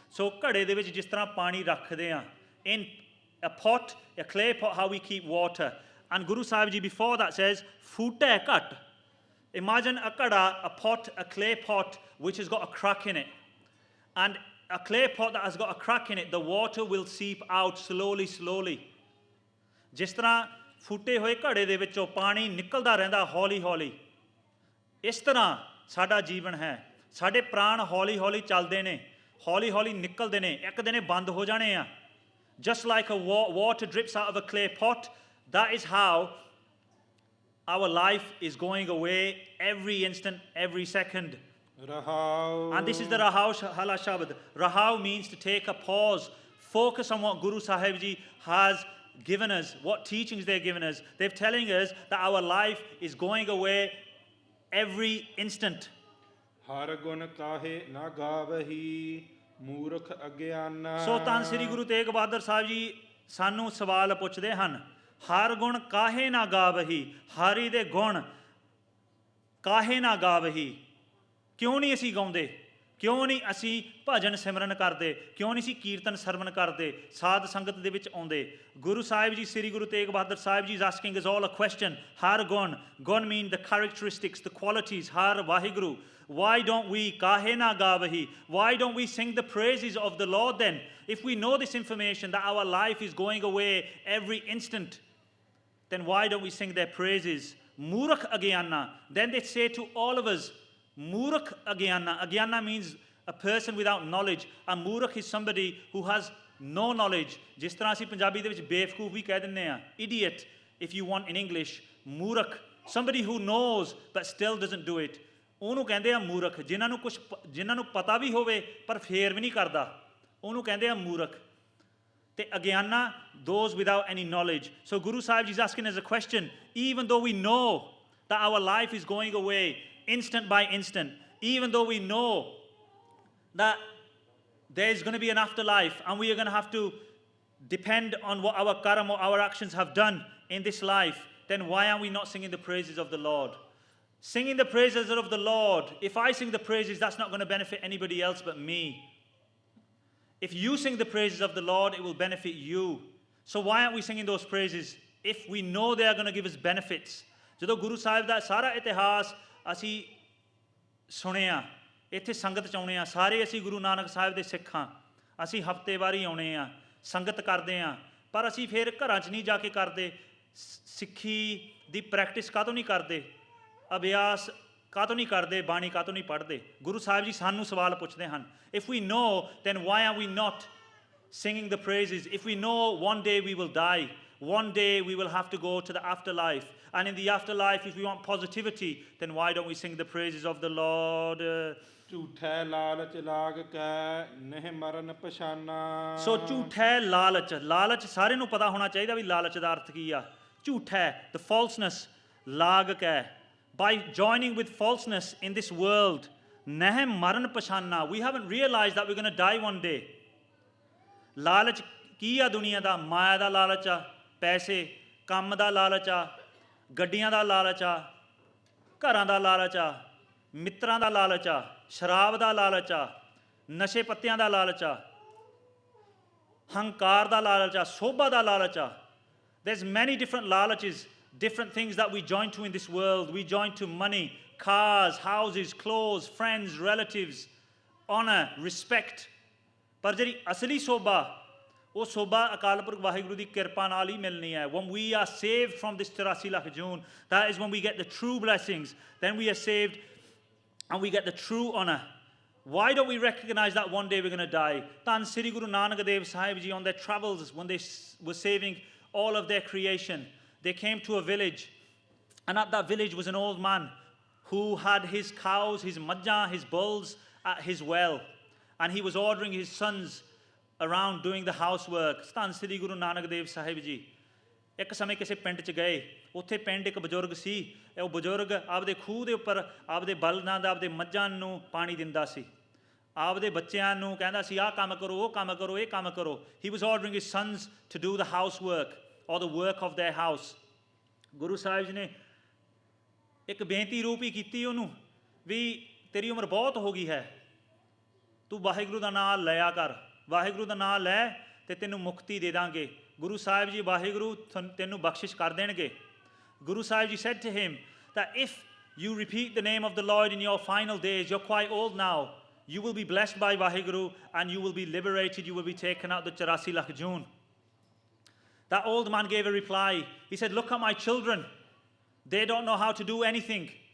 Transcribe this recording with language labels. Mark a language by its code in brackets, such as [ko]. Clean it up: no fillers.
[en] So [pa] ਘੜੇ ਦੇ ਵਿੱਚ ਜਿਸ ਤਰ੍ਹਾਂ ਪਾਣੀ ਰੱਖਦੇ ਆ, [en] in a pot, a clay pot, how we keep water. And Guru Sahib Ji before that says ਫੂਟੇ ਘਟ. Imagine a ghara, a pot, a clay pot which has got a crack in it. And a clay pot that has got a crack in it, the water will seep out slowly, slowly. [pa] ਜਿਸ ਤਰ੍ਹਾਂ ਫੂਟੇ ਹੋਏ ਘੜੇ ਦੇ ਵਿੱਚੋਂ ਪਾਣੀ ਨਿਕਲਦਾ ਰਹਿੰਦਾ ਹੌਲੀ ਹੌਲੀ, ਇਸ ਤਰ੍ਹਾਂ ਸਾਡਾ ਜੀਵਨ ਹੈ। ਸਾਡੇ ਪ੍ਰਾਣ ਹੌਲੀ ਹੌਲੀ ਚੱਲਦੇ ਨੇ, ਹੌਲੀ ਹੌਲੀ ਨਿਕਲਦੇ ਨੇ, ਇੱਕ ਦਿਨ ਬੰਦ ਹੋ ਜਾਣੇ ਆ। [en] Just like a water drips out of a clay pot, that is how our life is going away every instant, every second. Rahau. And this is the Rahau Hala Shabad. Rahau means to take a pause, focus on what Guru Sahib Ji has given us, what teachings they've given us. They're telling us that our life is going away every instant. [pa] ਹਰ ਗੁਣ ਕਾਹੇ ਨਾ ਗਾਵਹੀ, ਮੂਰਖ ਅਗਿਆਨਾ। ਸੋ ਧੰਨ ਸ੍ਰੀ ਗੁਰੂ ਤੇਗ ਬਹਾਦਰ ਸਾਹਿਬ ਜੀ ਸਾਨੂੰ ਸਵਾਲ ਪੁੱਛਦੇ ਹਨ, ਹਰ ਗੁਣ ਕਾਹੇ ਨਾ ਗਾਵਹੀ, ਹਰੀ ਦੇ ਗੁਣ ਕਾਹੇ ਨਾ ਗਾਵਹੀ, ਕਿਉਂ ਨਹੀਂ ਅਸੀਂ ਗਾਉਂਦੇ, ਕਿਉਂ ਨਹੀਂ ਅਸੀਂ ਭਜਨ ਸਿਮਰਨ ਕਰਦੇ, ਕਿਉਂ ਨਹੀਂ ਅਸੀਂ ਕੀਰਤਨ ਸਰਵਨ ਕਰਦੇ, ਸਾਧ ਸੰਗਤ ਦੇ ਵਿੱਚ ਆਉਂਦੇ। [en] Guru Sahib ji, Shri Guru Tegh Bahadur Sahib ji is asking us all a question. [pa] Har gun. [en] Gun mean the characteristics, the qualities. Har Vaheguru. Why don't we [pa] kahe na gavahi? [en] Why don't we sing the praises of the Lord then? If we know this information that our life is going away every instant, then why don't we sing their praises? Murakh agyana. Then they say to all of us, Murakh agyana. Agyana means a person without knowledge. A Murakh is somebody who has no knowledge. [pa] ਜਿਸ ਤਰ੍ਹਾਂ ਅਸੀਂ ਪੰਜਾਬੀ ਦੇ ਵਿੱਚ ਬੇਵਕੂਫ ਵੀ ਕਹਿ ਦਿੰਦੇ ਆ, [en] idiot if you want in English. Murakh, somebody who knows but still doesn't do it. [pa] ਉਹਨੂੰ ਕਹਿੰਦੇ ਆ ਮੂਰਖ। ਜਿਨ੍ਹਾਂ ਨੂੰ ਪਤਾ ਵੀ ਹੋਵੇ ਪਰ ਫੇਰ ਵੀ ਨਹੀਂ ਕਰਦਾ, ਉਹਨੂੰ ਕਹਿੰਦੇ ਆ ਮੂਰਖ। [en] ਤੇ ਅਗਿਆਨਾ, those without any knowledge. So Guru Sahib Ji is asking us a question. Even though we know that our life is going away instant by instant, even though we know that there's going to be an afterlife and we are going to have to depend on what our karma or our actions have done in this life, then why are we not singing the praises of the Lord? Singing the praises of the Lord, if I sing the praises, that's not going to benefit anybody else but me. If you sing the praises of the Lord, it will benefit you. So why aren't we singing those praises if we know they are going to give us benefits? [pa] ਜਦੋਂ ਗੁਰੂ ਸਾਹਿਬ ਦਾ ਸਾਰਾ ਇਤਿਹਾਸ ਅਸੀਂ ਸੁਣਿਆ, ਇੱਥੇ ਸੰਗਤ 'ਚ ਆਉਣੇ ਆ, ਸਾਰੇ ਅਸੀਂ ਗੁਰੂ ਨਾਨਕ ਸਾਹਿਬ ਦੇ ਸਿੱਖ ਹਾਂ, ਅਸੀਂ ਹਫ਼ਤੇਵਾਰੀ ਆਉਣੇ ਆ, ਸੰਗਤ ਕਰਦੇ ਹਾਂ, ਪਰ ਅਸੀਂ ਫਿਰ ਘਰਾਂ 'ਚ ਨਹੀਂ ਜਾ ਕੇ ਕਰਦੇ। ਸਿੱਖੀ ਦੀ ਪ੍ਰੈਕਟਿਸ ਕਾਹਤੋਂ ਨਹੀਂ ਕਰਦੇ, ਅਭਿਆਸ ਕਾਹਤੋਂ ਨਹੀਂ ਕਰਦੇ, ਬਾਣੀ ਕਾਹਤੋਂ ਨਹੀਂ ਪੜ੍ਹਦੇ। ਗੁਰੂ ਸਾਹਿਬ ਜੀ ਸਾਨੂੰ ਸਵਾਲ ਪੁੱਛਦੇ ਹਨ, [en] If we know then why are we not singing the praises? If we know one day we will die, one day we will have to go to the afterlife, and in the afterlife if we want positivity, then why don't we sing the praises of the Lord? [pa] ਝੂਠੈ ਲਾਲਚ ਲਾਗ ਕੈ ਨਹਿ ਮਰਨ ਪਛਾਨਾ। ਸੋ ਝੂਠੈ ਲਾਲਚ, ਲਾਲਚ ਸਾਰਿਆਂ ਨੂੰ ਪਤਾ ਹੋਣਾ ਚਾਹੀਦਾ ਵੀ ਲਾਲਚ ਦਾ ਅਰਥ ਕੀ ਆ। [en] ਝੂਠੈ, the falseness, ਲਾਗ ਕੈ, by joining with falseness in this world, [pa] ਨਹਿ ਮਰਨ ਪਛਾਨਾ, [en] we haven't realized that we're going to die one day. [pa] ਲਾਲਚ ਕੀ ਆ ਦੁਨੀਆ ਦਾ? ਮਾਇਆ ਦਾ ਲਾਲਚ ਆ, ਪੈਸੇ, ਕੰਮ ਦਾ ਲਾਲਚ ਆ, ਗੱਡੀਆਂ ਦਾ ਲਾਲਚ ਆ, ਘਰਾਂ ਦਾ ਲਾਲਚ ਆ, ਮਿੱਤਰਾਂ ਦਾ ਲਾਲਚ ਆ, ਸ਼ਰਾਬ ਦਾ ਲਾਲਚ ਆ, ਨਸ਼ੇ ਪੱਤਿਆਂ ਦਾ ਲਾਲਚ ਆ, ਹੰਕਾਰ ਦਾ ਲਾਲਚ ਆ, ਸੋਭਾ ਦਾ ਲਾਲਚ ਆ। [en] There's many different laalaches, different things that we join to in this world. We join to money, cars, houses, clothes, friends, relatives, honor, respect. [pa] ਪਰ ਜਿਹੜੀ ਅਸਲੀ ਸੋਭਾ, ਉਹ ਸੋਭਾ ਅਕਾਲ ਪੁਰਖ ਵਾਹਿਗੁਰੂ ਦੀ ਕਿਰਪਾ ਨਾਲ ਹੀ ਮਿਲਣੀ ਹੈ। [en] When we are saved from this 84 lakh joon, that is when we get the true blessings. Then we are saved and we get the true honor. Why don't we recognize that one day we're going to die? Dhan Shri Guru Nanak Dev Sahib ji, on their travels, when they were saving all of their creation, they came to a village, and at that village was an old man who had his cows, his majjah, his bulls at his well, and he was ordering his sons around doing the housework. [pa] ਧੰਨ ਸ੍ਰੀ ਗੁਰੂ ਨਾਨਕ ਦੇਵ ਸਾਹਿਬ ਜੀ ਇੱਕ ਸਮੇਂ ਕਿਸੇ ਪਿੰਡ 'ਚ ਗਏ। ਉੱਥੇ ਪਿੰਡ ਇੱਕ ਬਜ਼ੁਰਗ ਸੀ। ਉਹ ਬਜ਼ੁਰਗ ਆਪਦੇ ਖੂਹ ਦੇ ਉੱਪਰ ਆਪਦੇ ਬਲਦਾਂ ਦਾ, ਆਪਦੇ ਮੱਝਾਂ ਨੂੰ ਪਾਣੀ ਦਿੰਦਾ ਸੀ, ਆਪਦੇ ਬੱਚਿਆਂ ਨੂੰ ਕਹਿੰਦਾ ਸੀ ਆਹ ਕੰਮ ਕਰੋ, ਉਹ ਕੰਮ ਕਰੋ, ਇਹ ਕੰਮ ਕਰੋ। [en] He was ordering his sons to do the housework or the work of their house. [pa] Guru Sahib ji ਨੇ ਇੱਕ ਬੇਨਤੀ ਰੂਪ ਹੀ ਕੀਤੀ ਉਹਨੂੰ ਵੀ ਤੇਰੀ ਉਮਰ ਬਹੁਤ ਹੋ ਗਈ ਹੈ, ਤੂੰ ਵਾਹਿਗੁਰੂ ਦਾ ਨਾਮ ਲਿਆ ਕਰ, ਵਾਹਿਗੁਰੂ ਦਾ ਨਾਮ ਲੈ ਤੇ ਤੈਨੂੰ ਮੁਕਤੀ ਦੇ ਦਾਂਗੇ। ਗੁਰੂ ਸਾਹਿਬ ਜੀ ਵਾਹਿਗੁਰੂ ਤੈਨੂੰ ਬਖਸ਼ਿਸ਼ ਕਰ ਦੇਣਗੇ। [en] Guru Sahib Ji said to him that if you repeat the name of the Lord in your final days, you're quite old now, you will be blessed by Vaheguru and you will be liberated, you will be taken out the 84 lakh June. That old man gave a reply. He said, look at my children. They don't know how to do anything.